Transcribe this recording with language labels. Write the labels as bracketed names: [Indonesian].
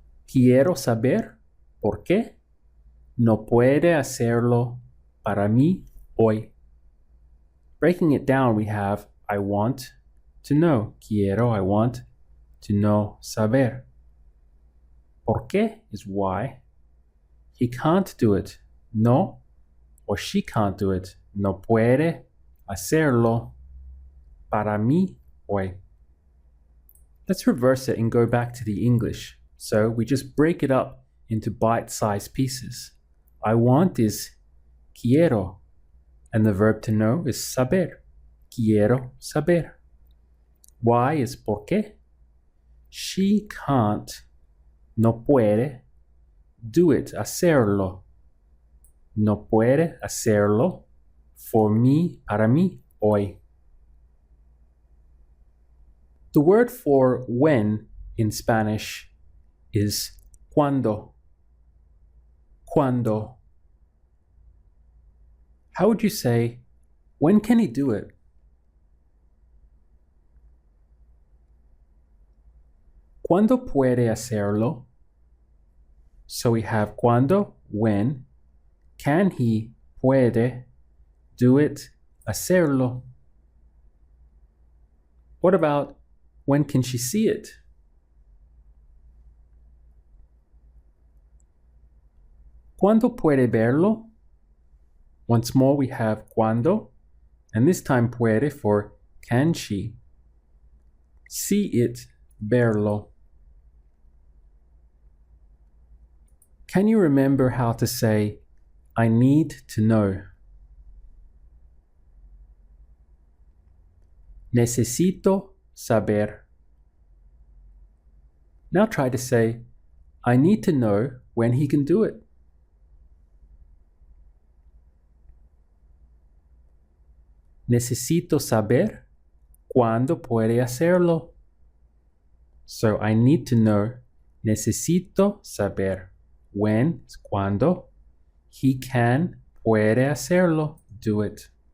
[Spanish] Quiero saber por qué no puede hacerlo para mí hoy. [English] Breaking it down, we have I want to know. Quiero, I want to know, saber. ¿Por qué is why. He can't do it. No, or she can't do it. [Spanish] No puede hacerlo para mí hoy. [English] Let's reverse it and go back to the English. So we just break it up into bite-sized pieces. I want is quiero, and the verb to know is saber. Quiero saber. Why is por qué. She can't, [Spanish] no puede, [English] do it, hacerlo. [Spanish] No puede hacerlo for mí, para mí, hoy. [English] The word for when in Spanish is cuando. Cuando. How would you say, when can he do it? [Spanish] ¿Cuándo puede hacerlo? [English] So we have cuando, when. Can he, puede, do it, hacerlo? What about when can she see it? [Spanish] ¿Cuándo puede verlo? [English] Once more we have cuando, and this time puede for can she. See it, verlo. Can you remember how to say, I need to know? [Spanish] Necesito saber. [English] Now try to say, I need to know when he can do it. [Spanish] Necesito saber cuándo puede hacerlo. [English] So I need to know. [Spanish] Necesito saber [English] when, cuando. He can, [Spanish] puede hacerlo, [English] do it.